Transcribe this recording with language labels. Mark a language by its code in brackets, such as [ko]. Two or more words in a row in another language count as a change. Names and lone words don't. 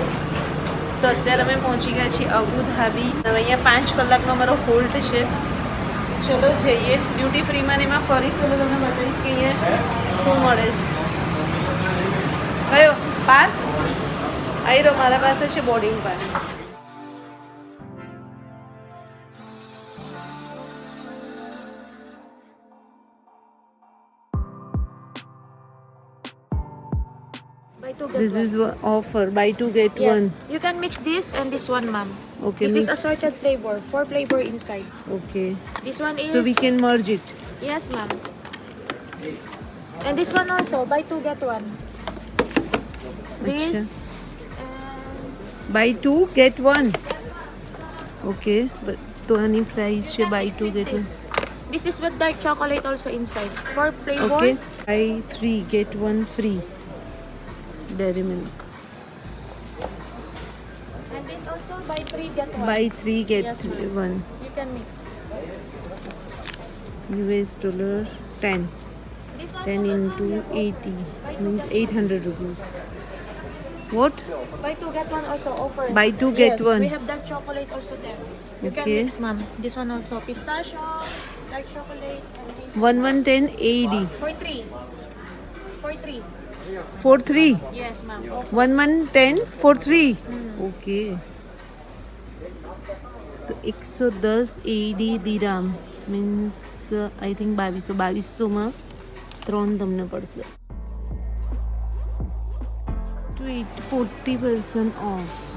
[gu] તો અત્યારે અમે પહોંચી ગયા છીએ અબુધાબી. હવે અહીંયા 5 કલાકનો અમારો હોલ્ટ છે. ચલો જઈએ [en] duty free [gu] ને એમાં ફરીશું તો તમને બતાવીશ કે અહીંયા શું મળે છે. કયો પાસ આવી રહ્યો મારા પાસે છે, [en] boarding pass. Buy two get This one. is offer buy 2 get Yes. 1. You can mix this and this one, ma'am. Okay, This is mix. assorted flavor. 4 flavor inside. Okay. This one is. So we can merge it. Yes, ma'am. And this one also, buy two get one. This buy 2 get 1. okay, [gu] તો આની પ્રાઇસ છે [en] buy 2 get 1. This is with dark chocolate also inside. For flavor. okay, buy 3 get 1 free Dairy Milk. And this also buy three get one. buy 3 get Yes, 1. You can mix. US dollar 10. This also 10 into 80 means 800 rupees. What? buy two get one also offer. Buy two, get Yes, one. We have dark chocolate also there. You can Okay. mix, ma'am. This one also pistachio, dark chocolate, and this 1110 AED. for three. For three. For 3. Yes, ma'am. Offer. 1110 for 3. [gu] Okay. તો 110 AED દિરામ [en] means I think [gu] 2200માં 3 તમને પડશે. 40% ઓફ.